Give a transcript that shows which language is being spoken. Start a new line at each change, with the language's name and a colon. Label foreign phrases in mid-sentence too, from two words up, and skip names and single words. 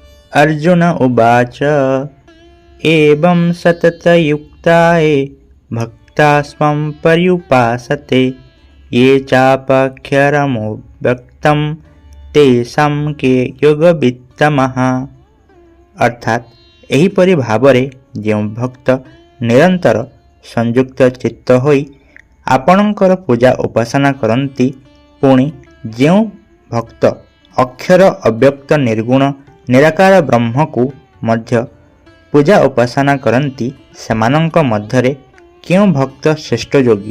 Sanskrit: अर्जुन उवाच एवं सततयुक्ताये भक्ता स्वं पर्युपासते ये चापक्षरमो व्यक्तं तेषां के योगवित्तमः।
Odia: ଅର୍ଥାତ ଏହିପରି ଭାବରେ ଯେଉଁ ଭକ୍ତ ନିରନ୍ତର ସଂଯୁକ୍ତ ଚିତ୍ତ ହୋଇ ଆପଣଙ୍କର ପୂଜା ଉପାସନା କରନ୍ତି, ପୁଣି ଯେଉଁ ଭକ୍ତ ଅକ୍ଷର ଅବ୍ୟକ୍ତ ନିର୍ଗୁଣ ନିରାକାର ବ୍ରହ୍ମକୁ ମଧ୍ୟ ପୂଜା ଉପାସନା କରନ୍ତି, ସେମାନଙ୍କ ମଧ୍ୟରେ କେଉଁ ଭକ୍ତ ଶ୍ରେଷ୍ଠ ଯୋଗୀ?